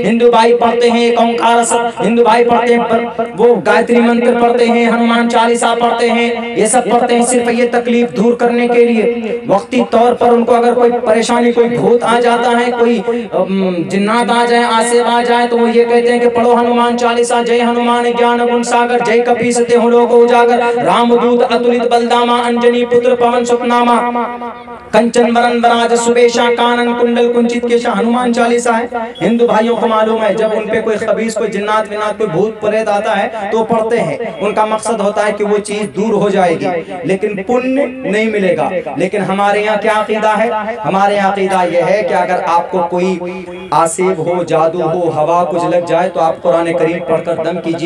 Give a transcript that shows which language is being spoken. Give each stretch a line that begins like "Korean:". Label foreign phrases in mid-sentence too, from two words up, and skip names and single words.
Urdu: ہندو بھائی پڑھتے ہیں اومکار ست، ہندو بھائی پڑھتے ہیں وہ گایتری منتر پڑھتے ہیں، ہنومان چالیسا پڑھتے ہیں، یہ سب پڑھتے ہیں صرف یہ تکلیف دور کرنے کے لیے۔ وقتی طور پر ان کو اگر کوئی پریشانی، کوئی بھوت آ جاتا ہے، کوئی جنات آ جائیں، آسیب آ جائیں، تو وہ یہ کہتے ہیں کہ پڑھو ہنومان چالیسا،
Awadhi: जय हनुमान ज्ञान गुन सागर जय कपीस तिहु लोक उजागर, राम दूत अतुलित बलधामा अंजनि पुत्र पवन सुतनामा कंचन बरन बिराज सुबेसा कानन कुंडल कुंचित केसा.
Urdu: ہنومان چالیسا ہے، ہندو بھائیوں کو معلوم ہے جب ان پہ کوئی خبیث، کوئی جنات ونات، کوئی بھوت پریت آتا ہے تو پڑھتے ہیں، ان کا مقصد ہوتا ہے کہ وہ چیز دور ہو جائے گی، لیکن پنیہ نہیں ملے گا۔ لیکن ہمارے یہاں کیا عقیدہ ہے؟ ہمارے یہاں عقیدہ یہ ہے کہ اگر آپ کو کوئی آسیب ہو، جادو ہو، ہوا کچھ لگ جائے تو آپ قرآن کریم پڑھ کر دم کیجئے۔